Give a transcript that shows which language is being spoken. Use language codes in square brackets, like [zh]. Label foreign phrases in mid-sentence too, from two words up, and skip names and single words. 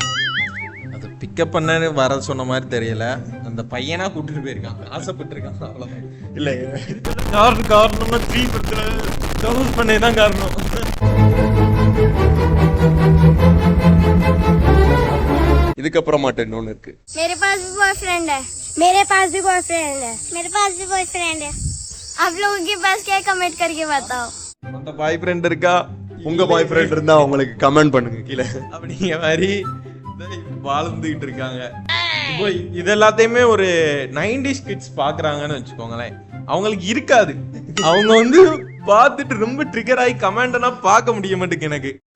[ta] அது பிக்கப் பண்ண வர சொன்ன மாதிரி தெரியல. அந்த பையனா கூட்டிட்டு போயிருக்காங்க, ஆசைப்பட்டிருக்காங்க, அவ்வளவுதான். இல்ல காரணம்னா டவுன் பண்ணதான் காரணம். இதுக்கப்புறம் மட்டும் இன்னொன்னு இருக்கு. [hi] मेरे पास भी बॉयफ्रेंड है, मेरे पास भी बॉयफ्रेंड है, मेरे पास भी बॉयफ्रेंड है. आप लोगों के पास क्या कमेंट करके बताओ. [ta] அந்த பாய் ஃப்ரெண்ட் இருக்கா? உங்க பாய் ஃப்ரெண்ட் இருந்தா உங்களுக்கு கமெண்ட் பண்ணுங்க கீழே. அப்படிங்கிற மாதிரி வாழ்ந்துகிட்டு இருக்காங்க. இப்போ இது எல்லாத்தையுமே ஒரு 90s கிட்ஸ் பாக்குறாங்கன்னு வச்சுக்கோங்களேன். அவங்களுக்கு இருக்காது. அவங்க வந்து பார்த்துட்டு ரொம்ப ட்ரிகர் ஆகி கமெண்ட்னா பார்க்க முடிய மாட்டேங்குது எனக்கு.